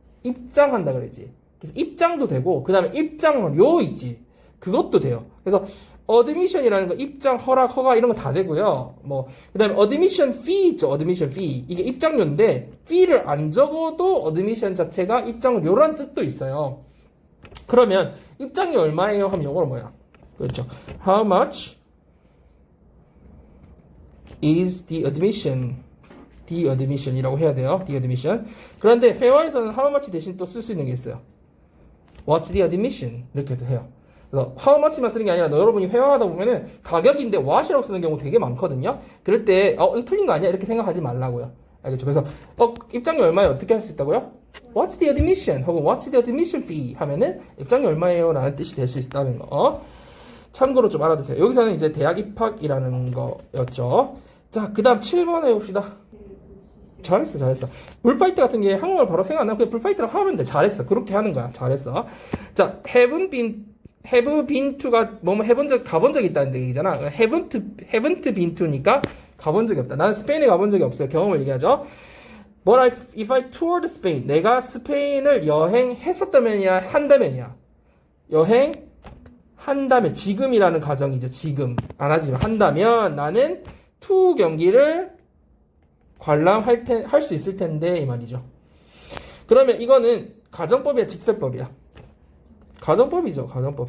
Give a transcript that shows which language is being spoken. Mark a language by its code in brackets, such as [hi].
[ko] 입장한다 그러지. 그래서 입장도 되고, 그 다음에 입장료 있지. 그것도 돼요. 그래서 admission이라는 거 입장, 허락, 허가 이런 거 다 되고요. 뭐, 그 다음에 admission fee 있죠. [en] admission fee. [ko] 이게 입장료인데, fee를 안 적어도 admission 자체가 입장료라는 뜻도 있어요. 그러면 입장료 얼마예요? 하면 영어로 뭐야? 그렇죠. [en] How much is the admission? [ko] the admission이라고 해야 돼요. [en] the admission. [ko] 그런데 회화에서는 how much 대신 또 쓸 수 있는 게 있어요. [en] What's the admission? [ko] 이렇게도 해요. 그래서 how much만 쓰는 게 아니라 여러분이 회화하다 보면은 가격인데 what이라고 쓰는 경우 되게 많거든요. 그럴 때 이거 틀린 거 아니야? 이렇게 생각하지 말라고요. 알겠죠? 그래서 입장료 얼마에 어떻게 할 수 있다고요? [en] What's the admission? 혹은 What's the admission fee? [ko] 하면은 입장료 얼마예요? 라는 뜻이 될 수 있다는 거. 참고로 좀 알아두세요. 여기서는 이제 대학 입학이라는 거였죠. 자, 그 다음 7번 해봅시다. 잘했어. 불파이트 같은 게 한국말 바로 생각 안 나고 그냥 불파이트라고 하면 돼. 잘했어. 그렇게 하는 거야. 잘했어. 자, have been to가 뭐뭐 가본 적이 있다는 얘기잖아. haven't been to니까 가본 적이 없다. 나는 스페인에 가본 적이 없어요. 경험을 얘기하죠. [en] But if I toured Spain, [ko] 내가 스페인을 여행했었다면이야, 한다면이야. 여행한다면, 지금이라는 가정이죠. 지금 안 하지만 한다면 나는 투 경기를 관람할 수 있을 텐데 이 말이죠. 그러면 이거는 가정법이야, 직설법이야? 가정법이죠. 가정법.